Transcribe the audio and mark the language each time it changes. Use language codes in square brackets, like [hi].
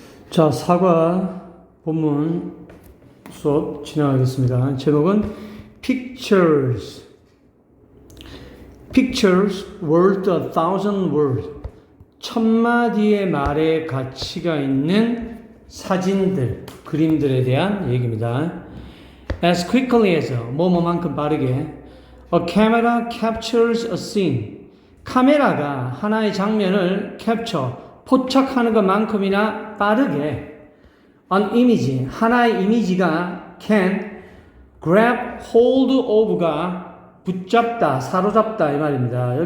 [ko] 자, 사과 본문 수업 진행하겠습니다. 제목은 Pictures. [en] Pictures worth a thousand words. [ko] 천마디의 말의 가치가 있는 사진들, 그림들에 대한 얘기입니다. [en] As quickly as, [ko] 뭐뭐만큼 빠르게. [en] A camera captures a scene. [ko] 카메라가 하나의 장면을 캡처, 포착하는 것만큼이나 빠르게 [en] an image, [ko] 하나의 이미지가 [en] can grab hold of [ko] 가 붙잡다, 사로잡다 이 말입니다.